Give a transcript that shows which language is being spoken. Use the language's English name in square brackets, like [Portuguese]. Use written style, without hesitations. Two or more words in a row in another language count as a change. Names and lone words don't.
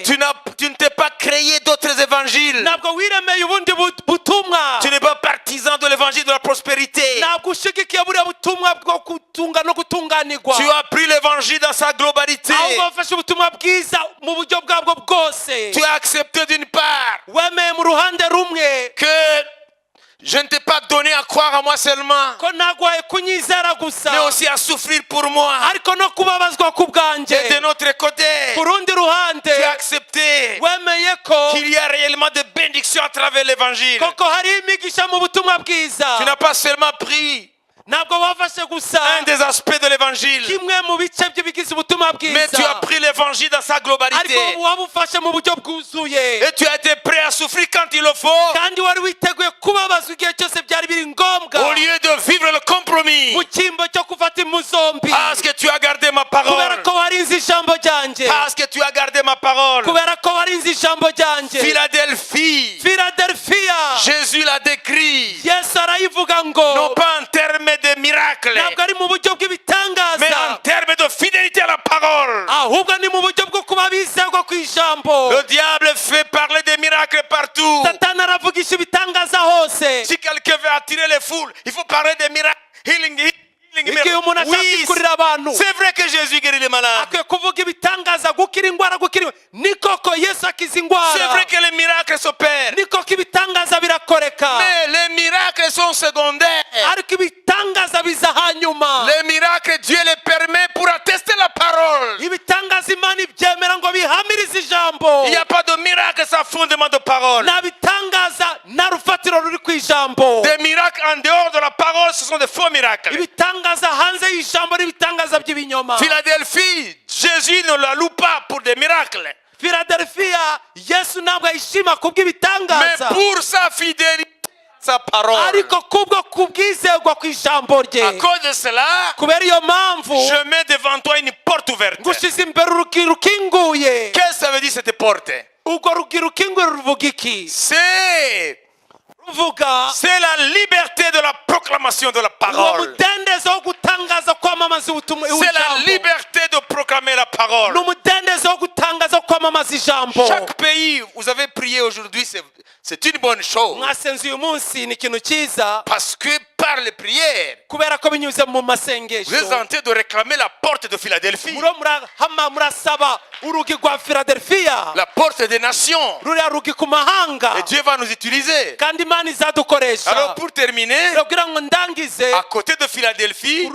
[French] Tu ne t'es pas créé d'autres évangiles. [Kinyarwanda] ntabwo wiremeye ubundi butumwa, [French] Tu n'es pas partisan de l'évangile de la prospérité. [Kinyarwanda] ntabwo ushigikiye buriya butumwa bwo gutunga no gutunganirwa, [French] Tu as pris l'évangile dans sa globalité. [Kinyarwanda] ahubwo wafashe ubutumwa bwiza mu buryo bwabwo bwose. [French] Tu as accepté d'une part [Kinyarwanda] wemeye mu ruhande rumwe [French] que je ne t'ai pas donné à croire à moi seulement, [Kinyarwanda] ko nagwaye kunyizera gusa, [French] mais aussi à souffrir pour moi. [Kinyarwanda] ariko no kubabazwa ku [French] Et [Kinyarwanda] bwanjye. [French] de notre côté, [Kinyarwanda] ku rundi ruhande [French] tu as accepté [Kinyarwanda] wemeye ko [French] qu'il y a réellement des bénédictions à travers l'évangile. [Kinyarwanda] koko hari imigisha mu butumwa bwiza. [French] Tu n'as pas seulement pris [Kinyarwanda] ntabwo wafashe gusa [French] un des aspects de l'évangile, [Kinyarwanda] kimwe mu bice by'ibigize ubutumwa [French] mais tu as [Kinyarwanda] bwiza, [French] pris l'évangile dans sa globalité. [Kinyarwanda] ariko wabufashe mu buryo bwuzuye, [French] Et tu as été prêt à souffrir quand il le faut, [Kinyarwanda] kandi wari witeguye kubabazwa igihe cyose byari biri ngombwa, [French] au lieu de vivre le compromis. [Kinyarwanda] mu cyimbo cyo gufata impu zombi, [French] Parce que tu as gardé ma [Kinyarwanda] kubera [French] parole. [Kinyarwanda] ko warinze ijambo ryanjye, [French] Parce que tu as gardé ma parole. [Kinyarwanda] kubera ko warinze ijambo ryanjye. [French] Philadelphie, [Kinyarwanda] Philadelphia, [French] Jésus l'a décrit, [Kinyarwanda] Yesu arayivuga [French] non [Kinyarwanda] ngo [French] pas en termes de miracles, [Kinyarwanda] ntabwo ari mu buryo [French] mais en [Kinyarwanda] bw'ibitangaza, [French] termes de fidélité à la parole. [Kinyarwanda] ahubwo ni mu buryo bwo kuba bizerwa ku ijambo. [French] Le diable fait parler des miracles partout. [Kinyarwanda] Satani aravugisha ibitangaza hose. [French] Si quelqu'un veut attirer les foules, il faut parler des miracles. [Kinyarwanda] Healing igihe umuntu ashaka kurira abantu [French] c'est vrai que Jésus guérit les malades. [Kinyarwanda] akwiye kuvuga ibitangaza gukira indwara gukira ni koko Yesu akiza indwara. [French] C'est vrai que les miracles s'opèrent. [Kinyarwanda] ni koko ibitangaza birakoreka. [French] Mais les miracles sont secondaires. [Kinyarwanda] ariko ibitangaza biza hanyuma. [French] Les miracles Dieu les permet pour attester la parole. [Kinyarwanda] ibitangaza Imana ibyemera ngo bihamirize ijambo. [French] Il n'y a pas de miracle sans fondement de parole. [Kinyarwanda] nta bitangaza nta rufatiro ruri ku ijambo. [French] Des miracles en dehors de la parole, ce sont des faux miracles. [Kinyarwanda] ibitangaza hanze y'ijambo n'ibitangaza by'ibinyoma. [French] Philadelphie, Jésus ne la loue pas pour des miracles. [Kinyarwanda] Philadelphia Yesu ntabwo ayishima [French] Mais [Kinyarwanda] kubw'ibitangaza. [French] pour sa fidélité, sa parole. [Kinyarwanda] ariko kubwo kubwizerwa ku ijambo [French] À [Kinyarwanda] rye. [French] cause de cela, [Kinyarwanda] kubera iyo mpamvu [French] je mets devant toi une porte ouverte. [Kinyarwanda] ngushyize imbere urugi rukinguye. [French] Qu'est-ce que ça veut dire cette porte? [Kinyarwanda] urwo rugi rukinguye ruvuga iki? [French] C'est [Kinyarwanda] ruvuga [French] la liberté de la proclamation de la [Kinyarwanda] uwo [French] parole. [Kinyarwanda] mudendezo wo gutangaza kwamamaza ubutumwa [French] C'est la [Kinyarwanda] ijambo. [French] liberté de proclamer la parole. [Kinyarwanda] ni umudendezo wo gutangaza kwamamaza ijambo. [French] Chaque pays, vous avez prié aujourd'hui, c'est une bonne chose. [Kinyarwanda] mwasenze uyu munsi ni ikintu cyiza [French] Parce que par les prières, [Kinyarwanda] kubera ko binyuze mu [French] vous êtes [Kinyarwanda] masengesho [French] en train de réclamer la porte de Philadelphie, [Kinyarwanda] murasaba urugi rwa Philadelphia. [French] la porte des nations. [Kinyarwanda] ruriya rugi ku mahanga [French] Et Dieu va nous utiliser. [Kinyarwanda] kandi Imana izadukoresha. [French] Alors pour terminer, [Kinyarwanda] kugira ngo ndangize [French] à côté de Philadelphie,